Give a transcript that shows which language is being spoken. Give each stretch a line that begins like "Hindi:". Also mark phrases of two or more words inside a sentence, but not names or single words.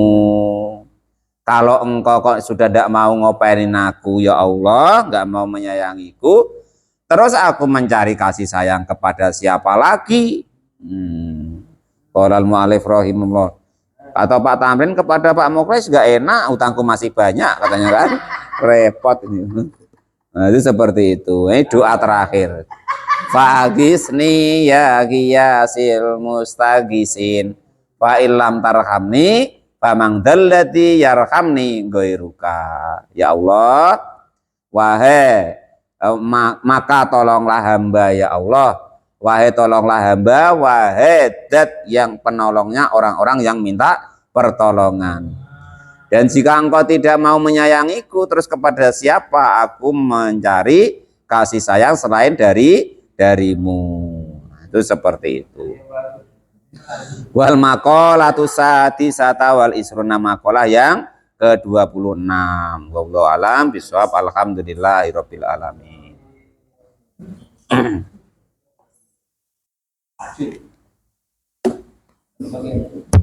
Indonesian: Kalau engkau kok sudah tidak mau ngopainin aku
Arabic: ya Allah,
Indonesian: nggak mau menyayangiku, terus aku mencari kasih sayang kepada siapa lagi?
Arabic: قال المؤلف رحمه الله.
Indonesian: Atau Pak Tamrin kepada Pak Muklis nggak enak, utangku masih banyak katanya kan, repot ini. Nah itu seperti itu. Ini doa terakhir.
Arabic: فأغثني يا غياث المستغيثين فإن لم ترحمني فمن ذا الذي يرحمني غيرك. Ya Allah,
Indonesian: wahai maka tolonglah hamba
Arabic: ya Allah,
Indonesian: wahai tolonglah hamba, wahai dat yang penolongnya orang-orang yang minta pertolongan. Dan jika engkau tidak mau menyayangiku, terus kepada siapa aku mencari kasih sayang selain darimu. Itu seperti itu.
Arabic: والمقالة السادسة والعشرون,
Indonesian: maqalah yang ke-26.
Arabic: والله أعلم بالصواب. الحمد لله رب العالمين.